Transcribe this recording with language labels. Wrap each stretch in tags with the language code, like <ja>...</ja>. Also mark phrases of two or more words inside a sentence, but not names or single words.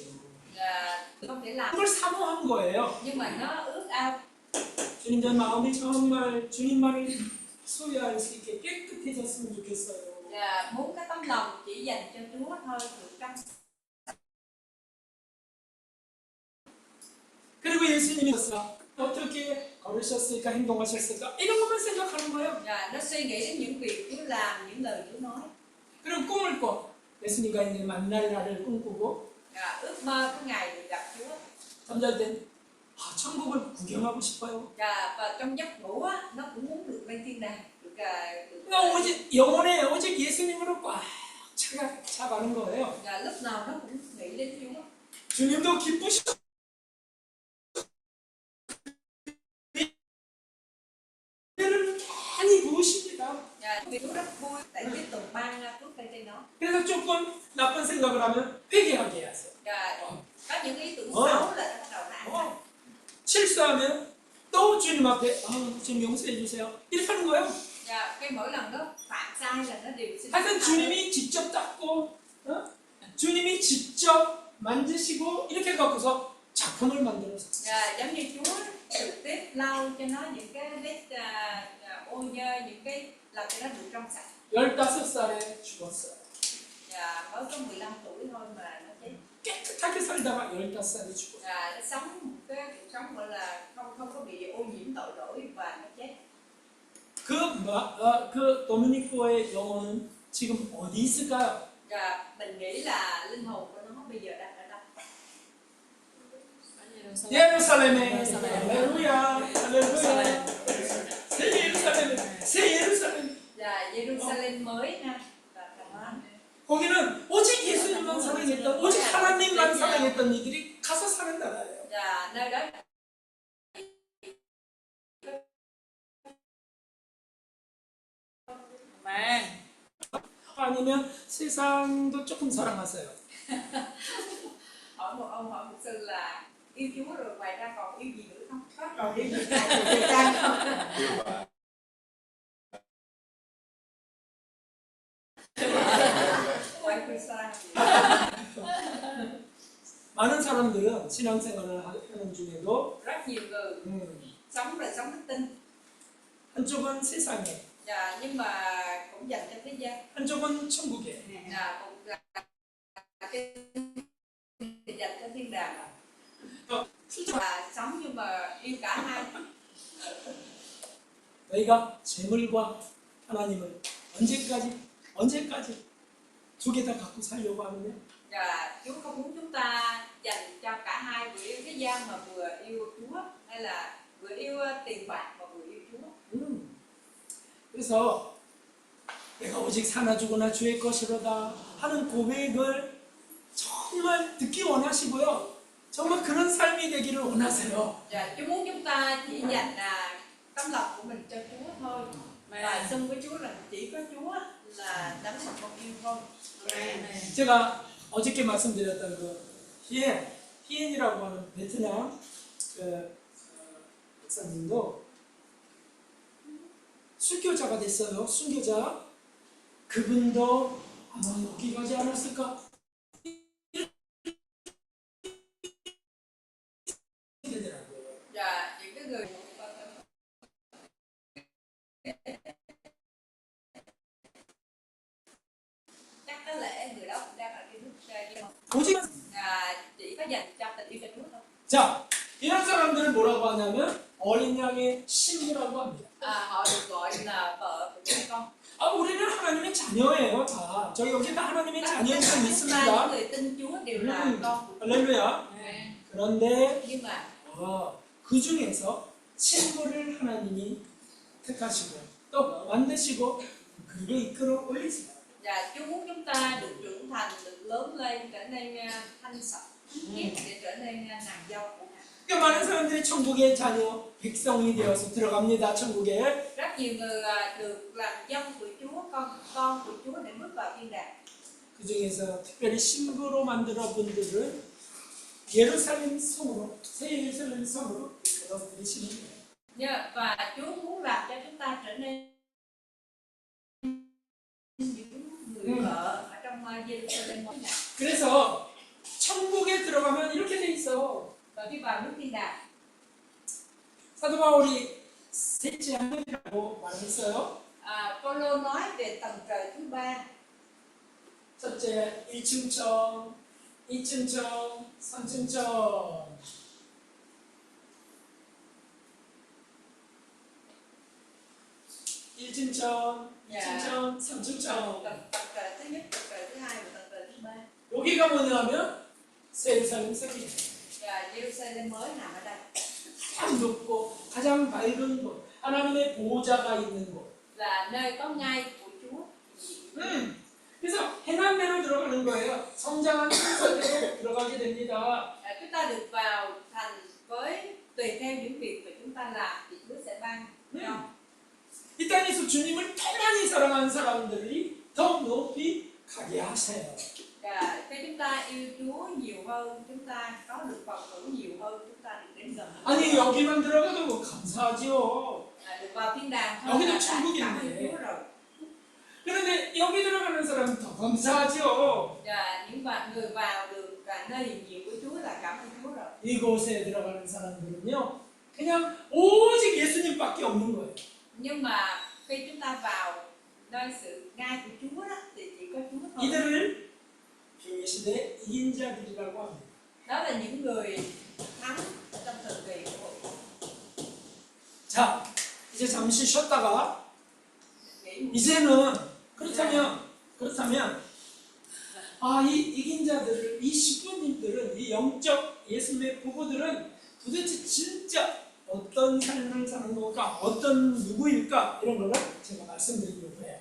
<vi>Không thể làm.</vi> <ko>그걸 사모한 거예요.</ko> <vi>Nhưng mà nó ước ao.</vi> <ko>주님 내 마음이 정말 주님만을 소유할 수 있게 깨끗해졌으면 좋겠어요.</ko> <vi>Muốn cái tấm lòng chỉ dành cho Chúa thôi, được trong.</vi> <ko>그리고 예수님이 어떻게 걸으셨을까 행동하셨을까 이런 것만 생각하는 거예요.</ko> <vi>Nó suy nghĩ đến những việc Chúa làm, những lời Chúa nói.</vi> <ko>그럼 꿈을 꿔. 예수님과 있는 만날 날을 꿈꾸고</ko> <vi>Ước mơ cái ngày được gặp Chúa.</vi> <ko>잠잘 땐 천국을 구경하고 싶어요.</ko> <vi>Và trong giấc ngủ á, nó cũng muốn được lên thiên đàng, được</vi> <ko>나 오직 영혼에 오직 예수님으로 꽉 차가는 거예요.</ko> <vi>lúc nào nó cũng nghĩ đến Chúa.</vi> <ko>주님도 기쁘시고 은혜를 많이 부으십니다.</ko> <vi>Vì Chúa rất vui tại tiếp tục ban phước lên trên nó.</vi> <ko>그래서 조금 나쁜 생각을 하면 회개하게 하세요.</ko> <vi>Có những ý tưởng xấu là nó bắt đầu nản.</vi> <ko>실수하면 또 주님 앞에 주님 용서해 주세요. 이렇게 하는 거예요.</ko> <vi>Cái mỗi lần đó phạm sai là nó đều xin</vi> <ko>하여튼 주님이 직접 닦고 주님이 직접 만드시고 이렇게 갖고서 작품을 만들어서</ko> <vi>giống như Chúa trực tiếp lau cho nó những cái vết ô nhơ, những cái làm cho nó được trong sạch.</vi> <ko>15살에 죽었어요.</ko> <vi>Mới có 15 tuổi thôi mà nó chết.</vi> <ko>깨끗하게 살다가 15살에 죽었어요.</ko> <vi>Nó sống một cái cuộc sống gọi là không có bị ô nhiễm tội lỗi và nó chết.</vi> <ko>그 도미니코의 영혼은 지금 어디 있을까요?</ko> <vi>Mình nghĩ là linh hồn của nó bây giờ đang ở đâu?</vi> <ko>예루살렘에. 할렐루야. 할렐루야. 새 예루살렘.</ko> <vi>Jerusalem mới ha.</vi> <ko>거기는 오직 예수님만 사랑했던, 오직 하나님만 사랑했던 이들이 가서 사는 나라예요.</ko> <vi>Nơi đó</vi> <ko>아니면 세상도 조금 사랑하세요.</ko> <vi>hỏi một sư là yêu Chúa rồi ngoài ra còn yêu gì nữa không? còn yêu gì không?</vi> <ko>많은 사람들은 신앙생활을 하는 중에도</ko> <vi>rất nhiều người sống đời sống đức tin.</vi> <ko>한쪽은 세상에,</ko> <vi>Nhưng mà cũng dành cho thế gian.</vi> <ko>한쪽은 천국에.</ko> <vi>Một cái dành cho thiên đàng</vi> <ko>실제로</ko> <vi>là sống nhưng mà yêu cả hai.</vi> <ko>너희가 재물과 하나님을 언제까지 두 개 다 갖고 살려고 하느냐?</ko> <vi>Và Chúa không muốn chúng ta dành cho cả hai, vừa yêu thế gian mà vừa yêu Chúa, hay là vừa yêu tiền bạc mà vừa yêu Chúa.</vi> <ko>그래서 내가 오직 사나 죽으나 주의 것이로다 하는 고백을 정말 듣기 원하시고요. 정말 그런 삶이 되기를 원하세요.</ko> <vi>Và Chúa muốn chúng ta chỉ dành tấm lòng của mình cho Chúa thôi, và xưng với Chúa là chỉ có Chúa là đấng mà con yêu thôi.</vi> <ko>제가 어저께 말씀드렸던 그 히엔이라고 하는 베트남 그 목사님도 순교자가 됐어요. 순교자. 그분도 아마 여기 가지 않았을까? 되더라고요.</ko> <vi>Và những cái người chắc có lẽ người đó cũng đang ở cái nước nhưng mà</vi> <ko>오직</ko> <vi>chỉ có dành cho tình yêu cho Chúa thôi.</vi> <ko>자, 이런 사람들은 뭐라고 하냐면 어린 양의 신부라고 합니다.</ko> <vi>Họ được gọi là vợ của Chúa con.</vi> <ko>아, 우리는 하나님의 자녀예요, 다. 저희 여기 다 하나님의 자녀인 사람</ko> <vi>Những</vi> <ko>있습니다.</ko> <vi>người tin Chúa đều là con của Chúa.</vi> <ko>할렐루야. 그런데</ko> <vi>Nhưng mà</vi> <ko>그 중에서 신부를 하나님이 택하시고 또 만드시고 그리고 이끌어 올리세요.</ko> <vi>và Chúa muốn chúng ta được trưởng thành, được lớn lên, trở nên thanh sạch, để trở nên nàng dâu của Ngài.</vi> <ko>그러니까 많은 사람들이 천국의 자녀, 백성이 되어서 들어갑니다. 천국에.</ko> <vi>Rất nhiều người được làm dâu của Chúa, con của Chúa để bước vào thiên đàng.</vi> <ko>그 중에서 특별히 신부로 만들어 분들은 예루살렘 성으로, 새 예루살렘 성으로 이끌어 들이시는 거예요.</ko> <vi>Và Chúa muốn làm cho chúng ta trở nên những người vợ ở trong Jerusalem mới này.</vi> <ko>그래서 천국에 들어가면 이렇게 돼 있어.</ko> <vi>Và khi vào nước thiên đàng,</vi> <ko>사도 바울이 셋째 하늘이라고 말했어요.</ko> <vi>Phaolô nói về tầng trời thứ ba.</vi> <ko>첫째 1층 청, 2층 청, 3층 청. 1층 청, 2층 청, 3층 청.</ko> <vi>Tầng trời thứ nhất, tầng trời thứ hai và tầng trời thứ ba.</vi> <ko>여기가 뭐냐면 세루살렘 성이에요.</ko> <vi>Và Jerusalem mới nằm ở đây.</vi> <ko>가장 높고 가장 밝은 곳, 하나님의 보호자가 있는 곳.</ko> <vi>Là nơi có ngai của Chúa.</vi> <ko>그래서 해남대로 들어가는 거예요. 성장한 순서대로 들어가게 됩니다.</ko> <vi>Chúng ta được vào thành với tùy theo những việc mà chúng ta làm thì Chúa sẽ ban cho.</vi> <ko>이 땅에서 주님을 더 많이 사랑하는 사람들이 더 높이 가게 하세요.</ko> <vi>Và khi chúng ta yêu Chúa nhiều hơn, chúng ta có được phần hưởng nhiều hơn, chúng ta được đến gần.</vi> <ko>아니 여기만 들어가도 뭐 감사하지요.</ko> <vi>Được vào thiên đàng thôi</vi> <ko>여기도</ko> <vi>là đã</vi> <ko>천국인데.</ko> <vi>cảm ơn Chúa rồi.</vi> <ko>그런데 여기 들어가는 사람은 더 감사하지요.</ko> <vi>Và những người vào được nơi hiền nhiều của Chúa là cảm ơn Chúa rồi.</vi> <ko>이곳에 들어가는 사람들은요, 그냥 오직 예수님밖에 없는 거예요.</ko> <vi>Nhưng mà khi chúng ta vào nơi sự ngai của Chúa đó, thì chỉ có Chúa thôi.</vi> <ko>이들을 비밀시대 이긴 자들이라고 합니다.</ko> <vi>Đó là những người thắng trong thời kỳ của hội.</vi> <ko>자, 이제 잠시 쉬었다가</ko> <vi>Nghĩ một</vi> <ko>이제는 그렇다면 이 이긴 자들을, 이 신부님들은, 이 영적 예수님의 부부들은 도대체 진짜 어떤 삶을 사는 건가, 어떤 누구일까, 이런 거를 제가 말씀드리려고 해요.</ko>